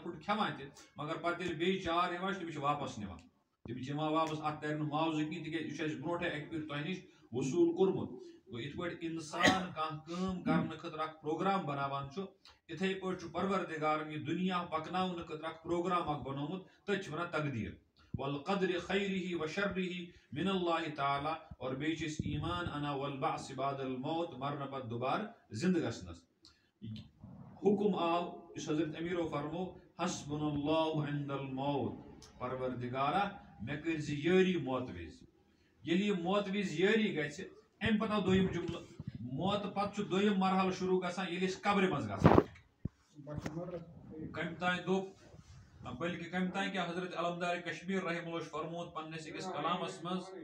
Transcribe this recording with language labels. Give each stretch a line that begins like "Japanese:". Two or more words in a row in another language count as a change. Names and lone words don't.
Kashmiri: فُٹ کھٮ۪وان تہِ مگر پتہٕ ییٚلہِ بیٚیہِ 4 یِوان چھِ تِم چھِ واپس نِوان تِم چھِ یِوان واپس اتھ ترِ نہٕ معاوضہٕ کِہیٖنۍ تِکیٛازِ یہِ چھُ اَسہِ برونٛٹھے اکہِ پھِرِ تۄہہِ نِش وصوٗل کوٚرمُت گو ات پٲٹھۍ انسان کانٛہہ کٲم کرنہٕ خٲطرٕ اکھ پروگرام بناوان چھُ اِتھے پٲٹھۍ چھُ پروردگارن یہِ دُنیا پکناونہٕ خٲطرٕ اکھ پروگرام اکھ بنومُت تٔتھۍ چھِ ونان تقدیٖر
Arabic: والقدر خیرہ و شرہ من اللہ تعالی
Kashmiri: اور بیٚیہِ چھِ أسۍ ایمان انا
Arabic: والبعث بعد الموت
Kashmiri: مرنہٕ پتہٕ دوبارٕ زندٕ گژھنس حکم آو یُس حضرت امیرو فرمو
Arabic: حسبنا اللہ عند الموت
Kashmiri: پروردگارا مےٚ کٔرۍ زِ یٲری موت وِزِ ییٚلہِ یہِ موت وِزِ یٲری گژھِ امہِ پتہٕ آو دوٚیِم جملہٕ موت پتہٕ چھُ دوٚیِم مرحلہٕ شروع گژھان ییٚلہِ أسۍ قبرِ منٛز گژھان کمہِ تانۍ دوٚپ بلکہ کمہِ تانۍ کیا حضرت علمدار کشمیر
Arabic: رحمہ اللہ
Kashmiri: فرموت پننس أکِس کلامس منٛز